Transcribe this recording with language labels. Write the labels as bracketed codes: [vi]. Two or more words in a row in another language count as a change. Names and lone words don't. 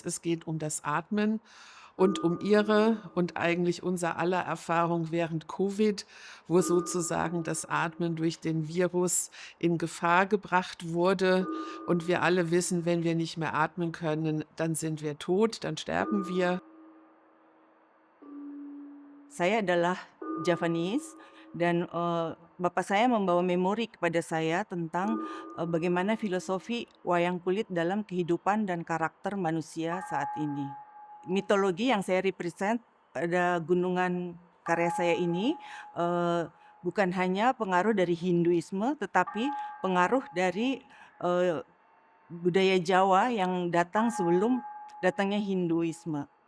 [de] Es geht um das Atmen und um ihre und eigentlich unser aller Erfahrung während Covid, wo sozusagen das Atmen durch den Virus in Gefahr gebracht wurde. Und wir alle wissen, wenn wir nicht mehr atmen können, dann sind wir tot, dann sterben wir. [id] Saya adalah Javanese dan, bapak saya membawa memori kepada saya tentang, bagaimana filosofi wayang kulit dalam kehidupan dan karakter manusia saat ini. Mitologi yang saya represent pada gunungan karya saya ini, bukan hanya pengaruh dari Hinduisme, tetapi pengaruh dari, eee, budaya Jawa yang datang sebelum datangnya Hinduisme.